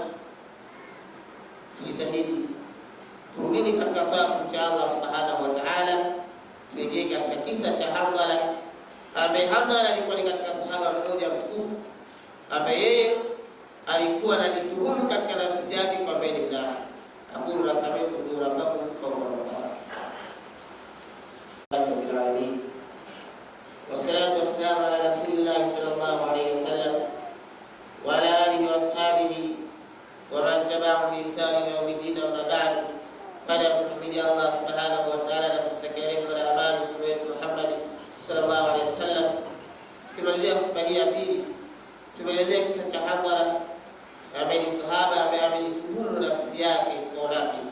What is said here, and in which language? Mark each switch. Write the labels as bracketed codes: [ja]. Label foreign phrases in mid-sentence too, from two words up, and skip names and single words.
[sw] Tujitahidi turudini katika kumcha Allah [ar] سبحانه وتعالى. [sw] Tuingie katika kisa cha Handhala, ambaye Handhala alikuwa ni katika sahaba mmoja mtukufu, ambaye yeye alikuwa anajituhumu katika nafsi yake kwamba ni mnafiki. [ar] أقول ما سمعت بربكم خوفا وطاعة والصلاة والسلام على رسول الله صلى الله عليه وسلم وعلى آله وأصحابه ومن تبعهم بإحسان إلى يوم الدين أما بعد. [sw] Baada ya kumhimidi Allah [ar] سبحانه وتعالى [sw] na kumtakia rehema na amani mtume wetu Muhammad [ar] صلى الله عليه وسلم, [sw] tukimalizia hotuba hii ya pili, tumeelezea kisa cha Handhala ambaye ni sahaba ambaye amejituhumu nafsi yake kwa unafiki.